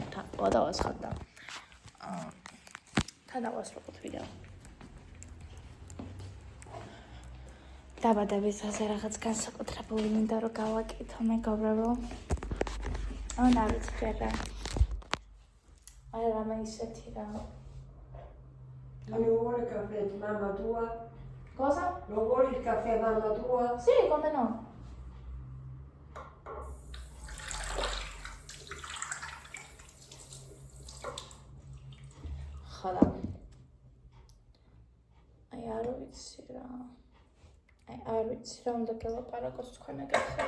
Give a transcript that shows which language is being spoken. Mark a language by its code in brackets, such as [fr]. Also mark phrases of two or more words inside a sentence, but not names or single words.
[ka] დავასხოთ და დავასრულოთ ვიდეო. დაბადების დღეზე რაღაც განსაკუთრებული მინდა რომ გავაკეთო მეგობრებო. არ ვიცი რა. აი რამე ისეთი რა. [it] Allora caffè mamma tua? Cosa? Lo vuoi il caffè mamma tua? Sì, come no? [ka] ხოდა. აი არ ვიცი რა. არ ვიცი რა უნდა გელაპარაკოს თქვენ ეგეთს.